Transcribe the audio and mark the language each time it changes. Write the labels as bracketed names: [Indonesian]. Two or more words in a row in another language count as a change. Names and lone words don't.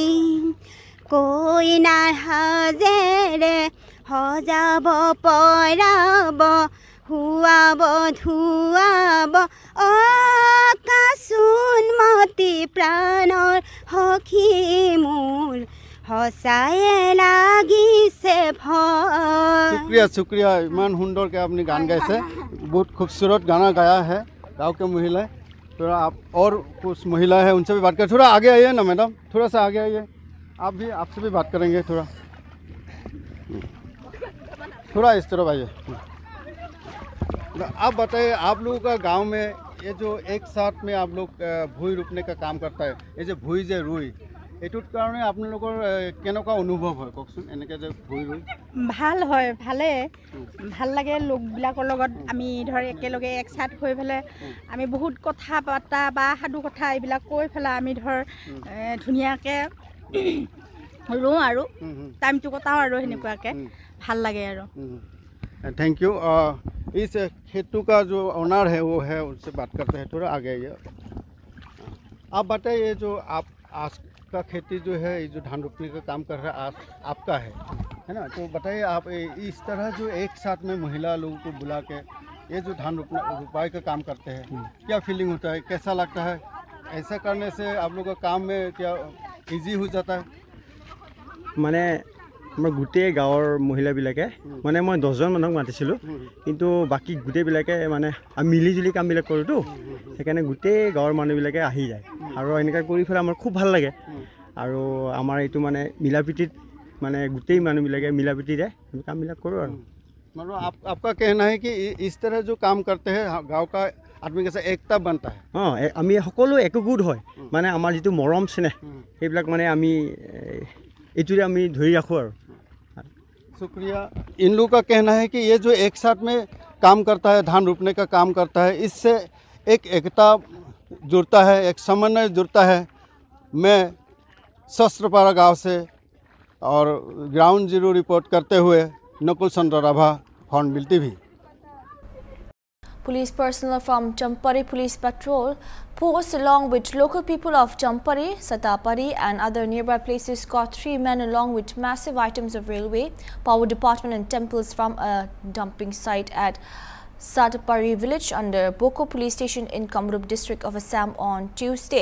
[Assamese] কইনাৰ সাজেৰে সজাব পৰাব, শুৱাব ধুৱাব, কাচোন মতি প্ৰাণৰ সখী মোৰ, সঁচায়ে লাগিছে ভয়। [Hindi] शुक्रिया। [Assamese] ইমান সুন্দৰ [Hindi] के आपने गान गाइसे, बहुत खूबसूरत गाना गाया है गाँव के महिलाएं। थोड़ा आप और कुछ महिलाएं हैं, उनसे भी बात करें। थोड़ा आगे आइए ना मैडम, थोड़ा सा आगे आइए। आपसे भी बात करेंगे। थोड़ा इस तरफ आइए। आप बताइए, आप लोगों का गांव में ये जो एक साथ में आप लोग भूई रोपने का काम करता है, ये जो [Assamese] ভুই যে ৰুই, এইটোৰ কাৰণে আপোনালোকৰ কেনেকুৱা অনুভৱ হয় কওকচোন? এনেকৈ যে ভুই ৰুই ভাল হয়, ভাল লাগে। লোকবিলাকৰ লগত আমি ধৰ একেলগে একসাথ হৈ পেলাই আমি বহুত কথা পতা বা সাধু কথা এইবিলাক কৈ পেলাই আমি ধৰ ধুনীয়াকৈ ৰুওঁ আৰু টাইমটো কটাওঁ আৰু সেনেকুৱাকৈ ভাল লাগে আৰু। [English] thank you. [Hindi] इस खेतों का जो ओनर है वो है, उनसे बात करते हैं। थोड़ा आगे आइए। आप बताइए, जो आप आज का खेती जो है, ये जो धान रोपने का काम कर रहा है आपका है ना? तो बताइए आप इस तरह जो एक साथ में महिला लोगों को बुला के ये जो धान रोपाई का काम करते हैं, क्या फीलिंग होता है, कैसा लगता है? ऐसा करने से आप लोगों का काम में क्या इजी हो जाता है? [Assamese] মানে আমাৰ গোটেই গাঁৱৰ মহিলাবিলাকে মানে মই 10জন মানুহক মাতিছিলোঁ, কিন্তু বাকী গোটেইবিলাকে মানে মিলিজুলি কামবিলাক কৰোঁতো, সেইকাৰণে গোটেই গাঁৱৰ মানুহবিলাকে আহি যায় আৰু এনেকৈ কৰি পেলাই আমাৰ খুব ভাল লাগে। আৰু আমাৰ এইটো মানে মিলাপ্ৰীতিত মানে গোটেই মানুহবিলাকে মিলাপ্ৰীতিৰে আমি কামবিলাক কৰোঁ। আৰু [Hindi] मतलब आपका कहना है कि इस तरह जो काम करते हैं गांव का आदमी के साथ एकता बनता है। [Assamese] অঁ, আমি সকলো একগোট হয়, মানে আমাৰ যিটো মৰম স্নেহ সেইবিলাক মানে আমি এইটোৰে আমি ধৰি ৰাখোঁ। আৰু [Hindi] शुक्रिया। इन लोगों का कहना है कि ये जो एक साथ में काम करता है, धान रोपने का काम करता है, इससे एक एकता जुड़ता है, एक समन्वय जुड़ता है। मैं शस्त्रपारा गांव से और ग्राउंड जीरो रिपोर्ट करते हुए नकुल चंद्र राभा, हॉर्नबिल टीवी। [English] Police personnel from Champari Police Patrol post along with local people of Champari, Satapari and other nearby places caught 3 men along with massive items of railway, power department and temples from a dumping site at Satapari village under Boko police station in Kamrup district of Assam on Tuesday.